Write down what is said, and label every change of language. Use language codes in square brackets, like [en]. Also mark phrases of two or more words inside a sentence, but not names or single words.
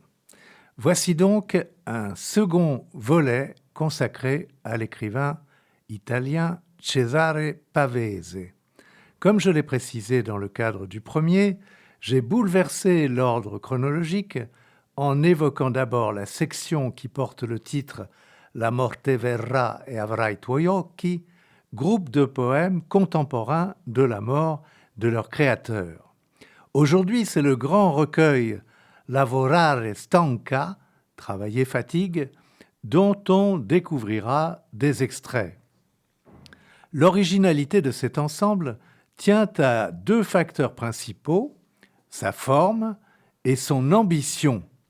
[fr] Voici donc un second volet consacré à l'écrivain italien Cesare Pavese. Comme je l'ai précisé dans le cadre du premier, j'ai bouleversé l'ordre chronologique en évoquant d'abord la section qui porte le titre La morte verrà e avrai i tuoi occhi, groupe de poèmes contemporains de la mort de leur créateur. Aujourd'hui, c'est le grand recueil Lavorare stanca, travailler fatigue, dont on découvrira des extraits. L'originalité de cet ensemble tient à deux facteurs principaux, sa forme et son ambition.